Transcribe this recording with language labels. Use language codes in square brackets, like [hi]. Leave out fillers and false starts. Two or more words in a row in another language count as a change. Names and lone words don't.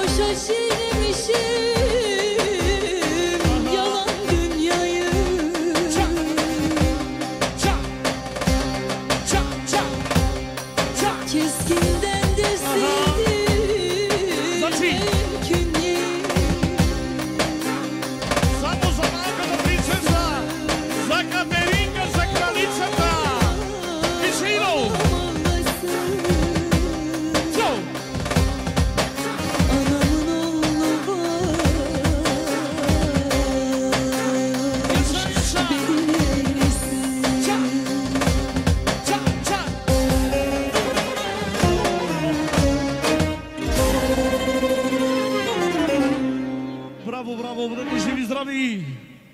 [tr] yanlış eylemişim yalan dünyayı. Çak, çak, çak, çak, çak. Keskinden de sevdim Zaci. mümkün değil. [bg] Само за малката принцеса, за Катеринка, за кралицата. Мишино! Цо! [tr] Anamın oğlu var, Yaşa, yaşa! bilirsin. Çak! Çak, çak! [bg] Браво, браво, бъдете живи, здрави!